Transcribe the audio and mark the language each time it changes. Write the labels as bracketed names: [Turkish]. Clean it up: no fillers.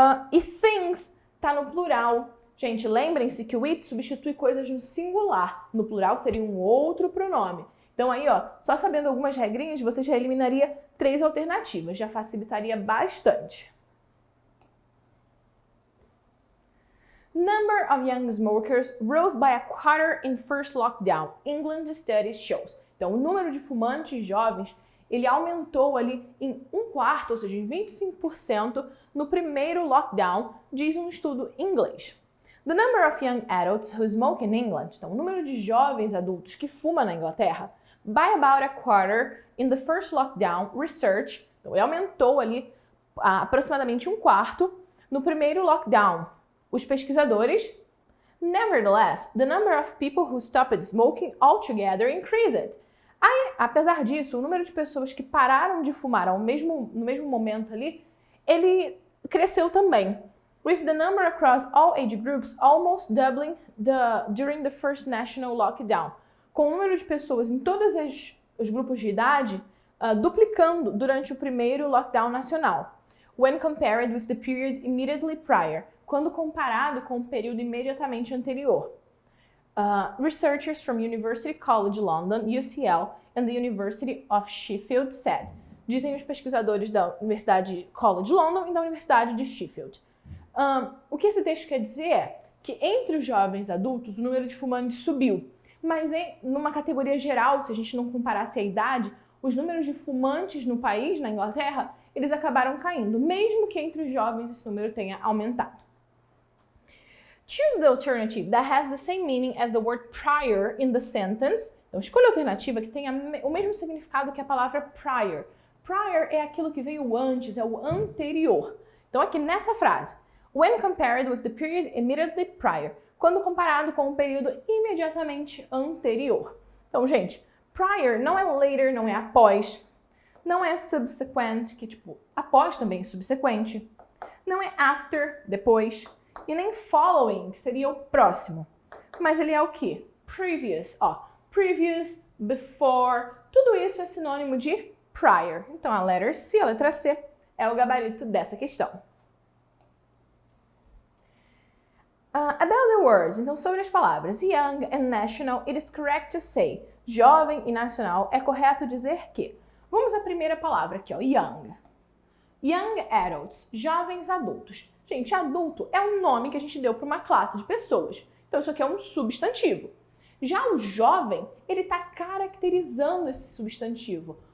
[Portuguese] E things tá no plural. Gente, lembrem-se que o it substitui coisas no singular. No plural seria um outro pronome. Então aí, ó, só sabendo algumas regrinhas, você já eliminaria 3 alternativas, já facilitaria bastante. [English] Number of young smokers rose by a quarter in first lockdown, England studies shows. [Portuguese] Então, o número de fumantes jovens, ele aumentou ali em 1/4, ou seja, em 25% no primeiro lockdown, diz um estudo inglês. [English] The number of young adults who smoke in England, [Portuguese] então o número de jovens adultos que fumam na Inglaterra, [English] by about a quarter in the first lockdown, research, [Portuguese] então ele aumentou ali aproximadamente 1/4 no primeiro lockdown. Os pesquisadores, [English] nevertheless, the number of people who stopped smoking altogether increased. [Portuguese] Aí, apesar disso, o número de pessoas que pararam de fumar no mesmo momento ali, ele cresceu também. [English] With the number across all age groups almost doubling during the first national lockdown. [Portuguese] Com o número de pessoas em todos os grupos de idade duplicando durante o primeiro lockdown nacional. [English] When compared with the period immediately prior. [Portuguese] Quando comparado com o período imediatamente anterior. [English] Researchers from University College London, UCL, and the University of Sheffield said. [Portuguese] Dizem os pesquisadores da Universidade College London e da Universidade de Sheffield. O que esse texto quer dizer é que entre os jovens adultos o número de fumantes subiu, mas numa categoria geral, se a gente não comparasse a idade, os números de fumantes no país, na Inglaterra, eles acabaram caindo, mesmo que entre os jovens esse número tenha aumentado. [English] Choose the alternative that has the same meaning as the word prior in the sentence. [Portuguese] Então, escolha a alternativa que tenha o mesmo significado que a palavra prior. Prior é aquilo que veio antes, é o anterior. Então, aqui nessa frase, [English] when compared with the period immediately prior, [Portuguese] quando comparado com o período imediatamente anterior. Então, gente, prior não é later, não é após, não é subsequent, que tipo, após também é subsequente, não é after, depois, e nem following, que seria o próximo. Mas ele é o quê? Previous, ó, previous, before, tudo isso é sinônimo de prior. Então, a letra C, a letra C, é o gabarito dessa questão. [English] About the words, [Portuguese] então sobre as palavras [English] young and national, it is correct to say. [Portuguese] Jovem e nacional, é correto dizer que. Vamos à primeira palavra aqui, ó, young. Young adults, jovens adultos. Gente, adulto é um nome que a gente deu para uma classe de pessoas. Então isso aqui é um substantivo. Já o jovem, ele está caracterizando esse substantivo.